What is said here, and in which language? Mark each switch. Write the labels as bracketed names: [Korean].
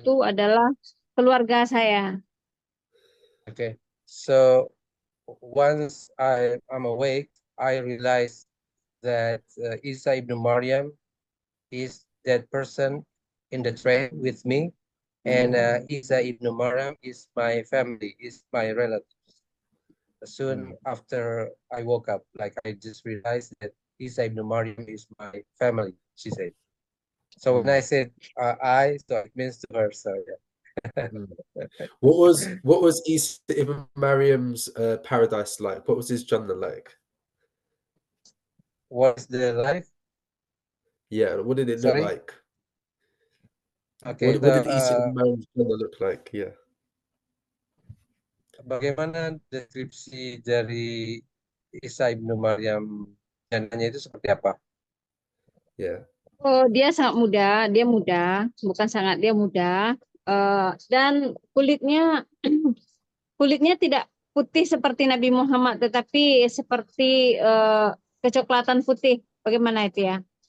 [Indonesian] itu adalah keluarga saya. [English] okay, so once I'm awake, I realize that Isa ibn Maryam is that person in the train with me, and Isa ibn Maryam is my family, is my relatives. Soon after I woke up, like I just realized that Isa ibn Maryam is my family, she said. So when I said so it means to her, so yeah. What was Isa ibn Maryam's paradise like? What was his Jannah like? What's the life? Yeah, what did it look Sorry? like? Okay, What did Isa ibn Maryam's Jannah look like? Yeah. [Indonesian] bagaimana deskripsi dari Isa ibnu Maryam jannahnya itu seperti apa? Yeah. Oh, dia sangat muda, bukan sangat, dia muda. Dan kulitnya tidak putih seperti Nabi Muhammad, tetapi seperti kecoklatan putih. Bagaimana itu ya?